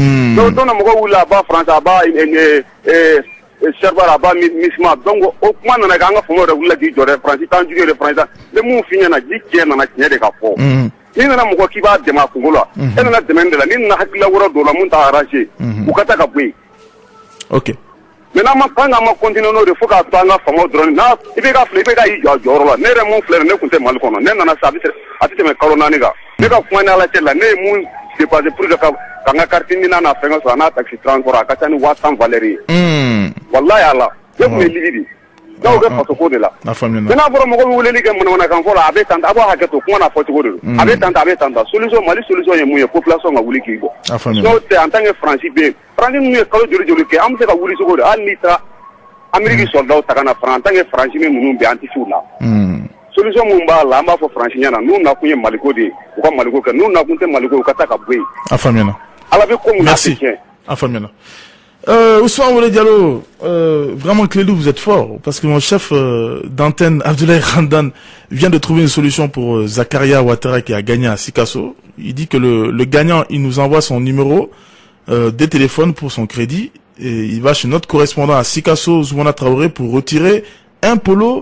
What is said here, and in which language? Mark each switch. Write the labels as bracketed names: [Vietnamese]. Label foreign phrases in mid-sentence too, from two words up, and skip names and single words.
[Bambara] Donc don na mɔgɔw wulila a b'a France a b'a Serbar a b'a Misma donc o kuma nana kɛ an ka famaw yɛrɛ wulila k'i jɔ dɛ France t'an jugu yɛrɛ France n bɛ mun f'i ɲɛna ji tiɲɛ nana tiɲɛ de ka fɔ. N'i nana mɔgɔ k'i b'a dɛmɛ a kungo la e nana dɛmɛ de la n'i nana hakilila wɛrɛ dɔw la mun t'a arranger u ka taa ka bɔ yen. Ok. [French] Maintenant quand on continue [Bambara] n'o de fo k'a to an ka famaw dɔrɔn na i bɛ ka filɛ i bɛ ka i jɔ a jɔyɔrɔ la ne yɛrɛ mun filɛ ne tun tɛ Mali kɔnɔ ne nana sa a tɛ tɛmɛ kalo 4 kan ne ka kuma ni Ala cɛ la ne ye mun [French] dépenser pour que [Bambara] ka n ka carte ni n'a fɛngɛ sɔrɔ a n'a taxi transport a ka ca ni 800 valeur ye. Wallahi Ala ne tun bɛ ligi de n'aw bɛ faso ko de la. Maintenant fɔra mɔgɔ bɛ weleli kɛ manamanakan fɔ la a bɛ tan a b'a hakɛ to kuma na fɔ cogo de don a bɛ tan a bɛ tan solution Mali solution ye mun ye population ka wuli k'i bɔ. N'o tɛ [French] en tant que [Bambara] France bɛ yen France ninnu ye kalo joli joli kɛ an bɛ se ka wuli cogo de hali n'i taara Amérique soldat ta ka na France [French] en tant que [Bambara] France ninnu bɛ an tɛ se u la. Solution mun b'a la an b'a fɔ France ɲɛna n'u nakun ye Maliko de ye u ka Maliko kɛ n'u nakun tɛ Maliko ye u ka taa ka bɔ yen. A faamuyana. Ala bɛ ko mun na se tiɲɛ. A faamuyana. [French] Ousmane Wole Diallo, vraiment Clédou, vous êtes fort, parce que mon chef d'antenne, Abdoulaye Randan, vient de trouver une solution pour Zakaria Ouattara qui a gagné à Sikasso. Il dit que le gagnant, il nous envoie son numéro des téléphones pour son crédit, et il va chez notre correspondant à Sikasso, Zoumana Traoré, pour retirer un polo.